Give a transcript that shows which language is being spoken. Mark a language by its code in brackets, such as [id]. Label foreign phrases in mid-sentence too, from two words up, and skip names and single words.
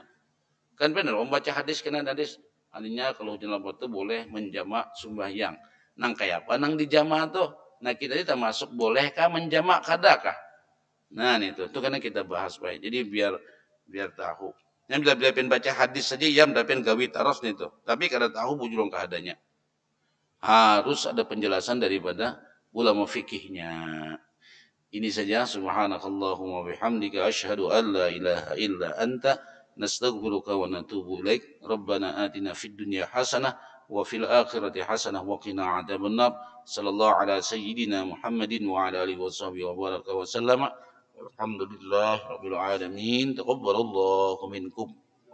[id] Kan benar, baca hadis kena hadis. Artinya kalau hujan lebat itu boleh menjamak sembahyang. Nang kayak apa? Nang di jamak tuh. Nah, kita ini termasuk bolehkah menjamak kadakah? Nah, itu karena kita bahas baik. Jadi biar tahu. Yang bila pengen baca hadis saja ya pengen gawi taros nih tuh. [bjn] Tapi kada tahu bujurong keadanya. [id] Harus ada penjelasan daripada ulama fikihnya. Ini saja [ar] سبحانك اللهم وبحمدك أشهد أن لا إله إلا أنت أستغفرك وأتوب إليك. ربنا آتنا في الدنيا حسنة وفي الآخرة حسنة وقنا عذاب النار. صلى الله على سيدنا محمد وعلى آله وصحبه وبارك وسلم. الحمد لله رب العالمين تقبل الله منكم.